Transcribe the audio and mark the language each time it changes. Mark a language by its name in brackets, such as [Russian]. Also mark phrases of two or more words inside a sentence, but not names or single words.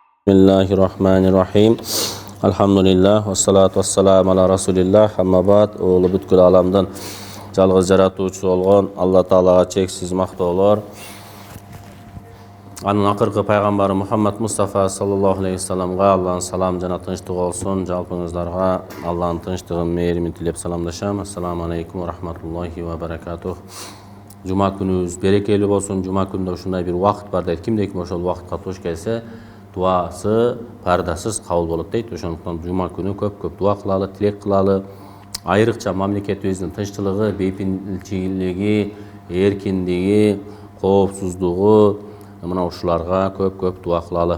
[Arabic] بسم الله الرحمن الرحيم. الحمد لله، والصلاة والسلام على رسول الله، أما بعد. [Kyrgyz] Oğlu бүткүл аламдын жалгыз жаратуучусу болгон Алла Таалага чексиз мактоолор. Анын акыркы пайгамбары Мухаммад Мустафа [Arabic] صلى الله عليه وسلم [Kyrgyz] Алланын салам жана тынчтыгы болсун. Жалпыңыздарга Алланын тынчтыгын, мээримин тилеп саламдашам. [Arabic] السلام عليكم ورحمة الله وبركاته. [Kyrgyz] Жума күнүбүз берекелүү болсун. Жума күндө ушундай бир убакыт бар дейт. Кимде ким ошол убакытка туш келсе, дуасы пардасыз кабыл болот дейт. Ошондуктан жума күнү көп дуа кылалы, тилек кылалы. Айрыкча мамлекетибиздин тынчтылыгы, бейпинчилиги, эркиндиги, коопсуздугу, мына ушуларга көп дуа кылалы.